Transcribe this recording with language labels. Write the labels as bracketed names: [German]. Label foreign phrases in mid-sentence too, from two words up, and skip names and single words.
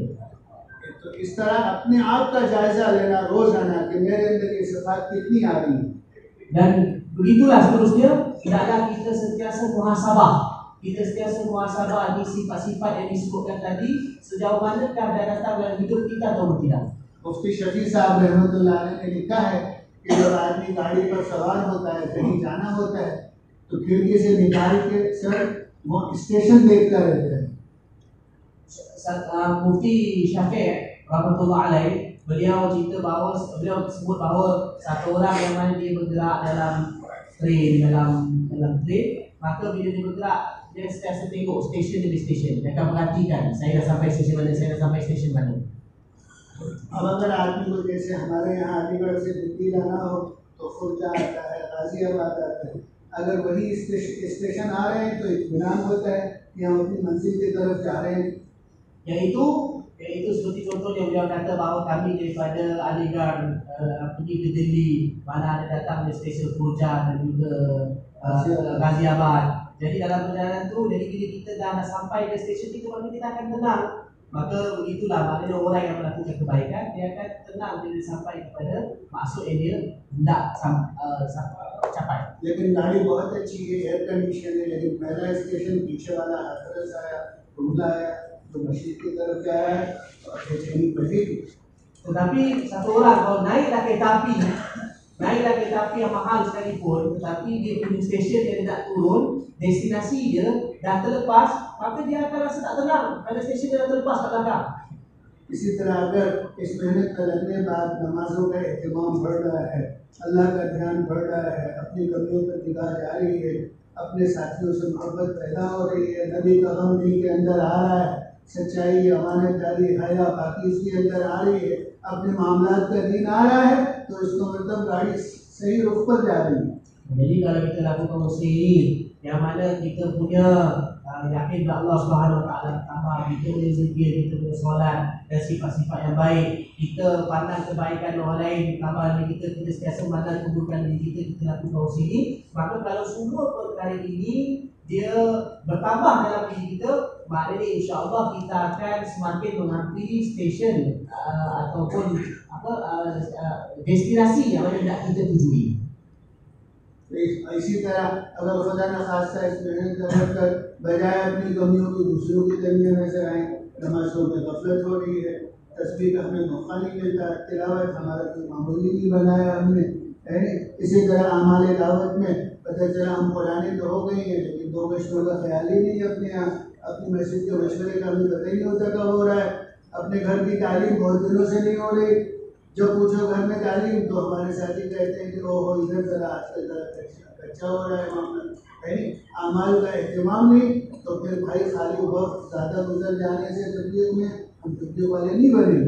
[Hindi] तो इस तरह अपने आप का जायजा लेना रोजाना कि मेरे अंदर ये सिफात कितनी आ रही है। [Malay] Dan begitulah seterusnya, hendaklah kita sentiasa muhasabah. Kita sentiasa muhasabah di sifat-sifat yang disebutkan tadi, sejauh manakah dia datang dalam hidup kita atau tidak. [Hindi] मुफ्ती शफी साहब [Arabic] رحمة الله عليه [Hindi] ने लिखा है कि जब आदमी गाड़ी पर सवार होता है, कहीं जाना होता है, तो खिड़की से निकाल के सर वो स्टेशन देखता रहता है। [Malay] Mufti Syafiq [Arabic] رحمة الله عليه, [Malay] beliau cerita bahawa beliau sebut bahawa satu orang yang mana dia bergerak dalam train, maka bila dia bergerak dia sentiasa tengok stesen demi stesen. Dia akan perhatikan, saya dah sampai stesen mana, saya dah sampai stesen mana. [Hindi] अब अगर आदमी को जैसे हमारे यहाँ अलीगढ़ से दिल्ली जाना हो तो खुर्जा आता है, गाजियाबाद आता है, अगर वही स्टेशन आ रहे हैं तो इत्मीनान होता है कि हम अपनी मंजिल की तरफ जा रहे हैं। [Malay] Yaitu seperti contoh yang beliau kata bahawa kami daripada Aligarh pergi ke Delhi, mana ada datang di stesen Khurja dan juga Ghaziabad. Jadi dalam perjalanan tu, jadi bila kita dah nak sampai ke stesen itu, maka kita akan tenang. Maka begitulah maknanya orang yang melakukan kebaikan, dia akan tenang bila sampai kepada maksud yang dia hendak capai. [Hindi] लेकिन गाड़ी बहुत अच्छी है, [English] air condition [Hindi] है, लेकिन पहला स्टेशन पीछे वाला हाथरस आया, रुमला आया, तो मस्जिद की तरफ जा रहा है तो बेचैनी बढ़ेगी। [Malay] Tetapi satu orang kalau naiklah kereta api yang mahal sekalipun, tetapi dia punya stesen yang dia nak turun, destinasi dia dah terlepas, maka dia akan rasa tak tenang kerana stesen dia dah terlepas kat belakang. [Hindi] इसी तरह अगर इस मेहनत का लगने बाद नमाजों का एहतमाम बढ़ रहा है, अल्लाह का ध्यान बढ़ रहा है, अपनी कमियों पर निगाह जा रही है, अपने साथियों से मोहब्बत पैदा हो रही है, नबी का गम दिल के अंदर आ रहा है, सच्चाई, अमानतदारी, हया, बाकी इसके अंदर आ रही है, अपने मामलात का दिन आ रहा है, तो इसका मतलब गाड़ी सही रुख पर जा रही है। [Malay] Jadi kalau kita lakukan usaha ini, yang mana kita punya yakin kepada [Arabic] الله سبحانه وتعالى, [Malay] tambah kita punya zikir, kita punya solat dan sifat-sifat yang baik, kita pandang kebaikan orang lain, tambah lagi kita sentiasa memandang keburukan diri kita lakukan usaha ini, maka kalau semua perkara ini dia bertambah dalam diri kita, maknanya [Arabic] إن شاء الله [Malay] kita akan semakin menghampiri stesen ataupun destinasi yang mana nak kita tujui. [Hindi] इसी तरह अगर खुदा न खास्ता इस मेहनत कर बजाय अपनी कमियों की दूसरों की कमियां नजर आए, नमाजों में गफलत हो रही है, तस्बीह का हमें मौका नहीं मिलता, तिलावत हमारा कोई मामूली नहीं बनाया हमने, इसी तरह आमाले दावत में पता चला हम पुराने तो हो गए हैं, लेकिन दो मशवरों का ख्याल ही नहीं अपने यहाँ, अपनी मस्जिद के मशवरे का हमें पता ही नहीं होता कब हो रहा है, अपने घर की तालीम बहुत दिनों से नहीं हो रही, जो पूछो घर में तालीम तो हमारे साथी कहते हैं कि ओहो इधर जरा आजकल जरा अच्छा हो रहा है मामला, है नहीं, अमाल का एहतमाम नहीं, तो फिर भाई खाली वक्त ज़्यादा गुजर जाने से तबलीग में हम तबलीग वाले नहीं बनेंगे।